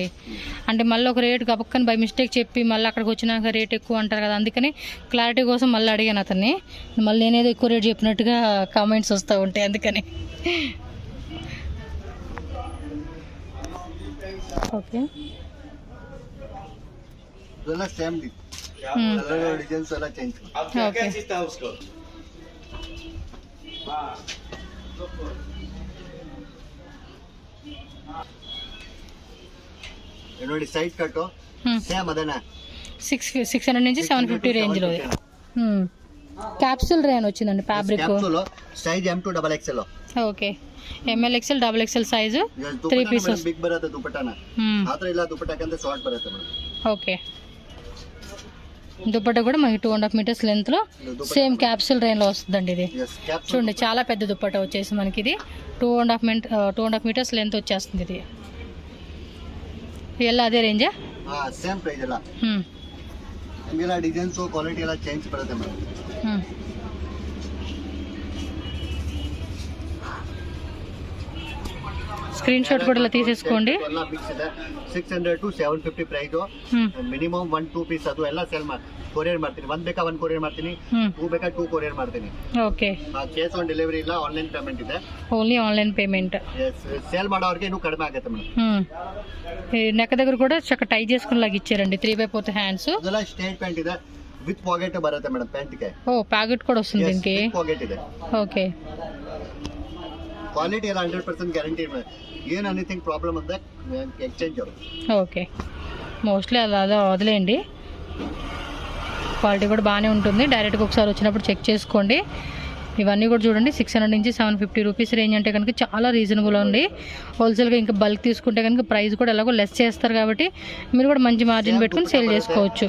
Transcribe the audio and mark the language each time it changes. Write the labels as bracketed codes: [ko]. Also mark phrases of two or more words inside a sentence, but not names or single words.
[te] అంటే మళ్ళీ ఒక రేట్ గబక్కని [en] by mistake [te] చెప్పి మళ్ళీ అక్కడికి వచ్చినాక రేట్ ఎక్కువ అంటారు కదా, అందుకని క్లారిటీ కోసం మళ్ళీ అడిగాను అతన్ని. మళ్ళీ నేనేదో ఎక్కువ రేట్ చెప్పినట్టుగా కామెంట్స్ వస్తూ ఉంటాయి, అందుకని. ఓకే, [en] same designs [te] అలా చేంజ్. ఓకే, [kn] ನೋಡಿ ಸೈಡ್ ಕಟ್ಟು ಸೇಮ್ ಅದನ್ನ [te] 600 నుంచి 750 రేంజ్ లో. [en] capsule rayon [te] వచ్చిందండి ఫ్యాబ్రిక్. సైజ్ M2 XXL. ఓకే, MLXL XXL సైజు 3 పీసెస్. [kn] ಬಿಗ್ ಬರುತ್ತೆ ದುಪಟ್ಟಾನ, ಆತರ ಇಲ್ಲ ದುಪಟ್ಟಾಕಂತ ಶಾರ್ಟ್ ಬರುತ್ತೆ ಮೇಡಂ. [te] ఓకే, దుపట్టా కూడా మనకి [en] 2.5 meters length [te] లో [en] same capsule range [te] లో వస్తుందండి. ఇది చూడండి చాలా పెద్ద దుపట్టా వచ్చేసి మనకి ఇది [en] 2.5 meters length [te] వచ్చేస్తుంది. [kn] ఇది ಎಲ್ಲ ಅದೇ ರೇಂಜಾ? [en] same price [kn] ಎಲ್ಲ. ನಿಮಗೆಲ್ಲ [en] designs quality [kn] ಎಲ್ಲ ಚೇಂಜ್ ಬರುತ್ತೆ ಮೇಡಮ್. [en] screen shot [te] కూడా ఇలా తీసేసుకోండి. [kn] 600 to 750 ಪ್ರೈಸ್. ಮಿನಿಮಮ್ 1-2 ಪೀಸ್ ಅದು ಎಲ್ಲ [en] sale courier [kn] ಮಾಡ್ತೀನಿ. 1 ಬೇಕಾ 1 ಕೊರಿಯರ್ ಮಾಡ್ತೀನಿ, 2 ಬೇಕಾ 2 ಕೊರಿಯರ್ ಮಾಡ್ತೀನಿ. ಓಕೆ, [en] cash on delivery [kn] ಇಲ್ಲ, [en] online payment [kn] ಇದೆ. [en] only online payment. [kn] సేల్ ಮಾಡೋರಿಗೆ ಇನ್ನೂ ಕಡಿಮೆ ಆಗುತ್ತೆ ಮೇಡಮ್. [te] ఈ నెక్ దగ్గర కూడా చక్కగా టై చేసుకుని లాగా ఇచ్చారండి. 3/4 హ్యాండ్స్. [kn] ಅದೆಲ್ಲ [en] straight pant [kn] ಇದೆ, [en] with pocket [kn] ಬರುತ್ತೆ ಮೇಡಮ್ ಪ್ಯಾಂಟ್ ಗೆ. [te] ఓ ప్యాకెట్ కూడా వస్తుంది దీనికి. [kn] ಪಾಕೆಟ್ ಇದೆ. [te] ఓకే, [kn] ಕ್ವಾಲಿಟಿ ಎಲ್ಲ 100% ಗ್ಯಾರಂಟಿ. ಏನು [en] anything problem [kn] ಅಂದ್ರೆ ಎಕ್ಸ್ಚೇಂಜ್ ಅವರು. [te] ఓకే, మోస్ట్లీ అలా వదిలేయండి. క్వాలిటీ కూడా బాగానే ఉంటుంది. డైరెక్ట్గా ఒకసారి వచ్చినప్పుడు చెక్ చేసుకోండి. ఇవన్నీ కూడా చూడండి 600 నుంచి 750 రూపీస్ రేంజ్ అంటే కనుక చాలా రీజనబుల్ ఉంది. హోల్సేల్గా ఇంకా బల్క్ తీసుకుంటే కనుక ప్రైస్ కూడా ఎలాగో లెస్ చేస్తారు కాబట్టి మీరు కూడా మంచి మార్జిన్ పెట్టుకుని సేల్ చేసుకోవచ్చు.